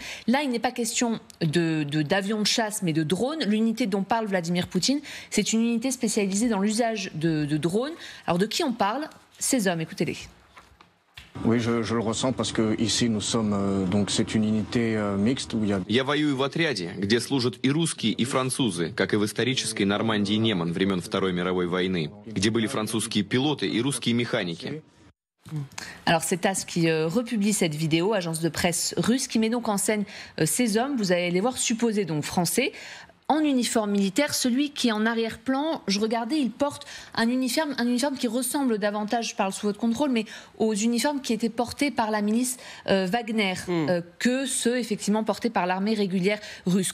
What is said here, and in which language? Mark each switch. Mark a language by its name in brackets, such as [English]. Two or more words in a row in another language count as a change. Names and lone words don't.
[French] Là, il n'est pas question d'avions de chasse, mais de drones. L'unité dont parle Vladimir Poutine, c'est une unité spécialisée dans l'usage de drones. Alors de qui on parle? Ces hommes, écoutez-les. Oui, je le ressens parce que ici nous sommes donc c'est une unité mixte où il y a. [Russian] Я воюю в отряде, где служат и русские, и французы, как и в исторической Нормандии и Неман времен Второй мировой войны, где были французские пилоты и русские механики. [French] Alors c'est TASS qui republie cette vidéo, agence de presse russe, qui met donc en scène ces hommes, vous allez les voir, supposés donc français, en uniforme militaire. Celui qui est en arrière-plan, je regardais, il porte un uniforme qui ressemble davantage, je parle sous votre contrôle, mais aux uniformes qui étaient portés par la milice Wagner, que ceux effectivement portés par l'armée régulière russe.